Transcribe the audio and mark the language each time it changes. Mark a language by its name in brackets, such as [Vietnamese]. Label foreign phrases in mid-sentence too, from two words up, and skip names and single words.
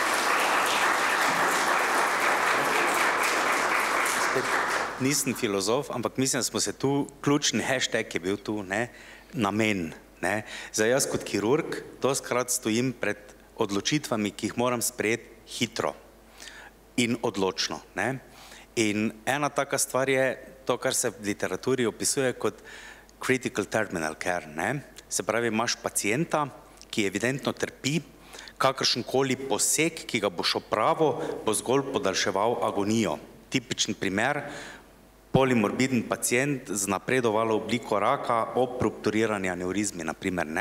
[Slovenian] Nisem filozof, ampak mislim, da smo se tu, ključni hashtag je bil tu, ne, namen. Ne. Zdaj jaz kot kirurg dostikrat stojim pred odločitvami, ki jih moram sprejeti hitro in odločno. Ne. In ena taka stvar je to, kar se v literaturi opisuje kot [English] critical terminal care. [Slovenian] Ne. Se pravi, imaš pacienta, ki evidentno trpi, kakršenkoli poseg, ki ga boš opravil, bo zgolj podaljševal agonijo. Tipičen primer, polimorbiden pacient z napredovalo obliko raka ob rupturirani aneurizmi, naprimer, ne.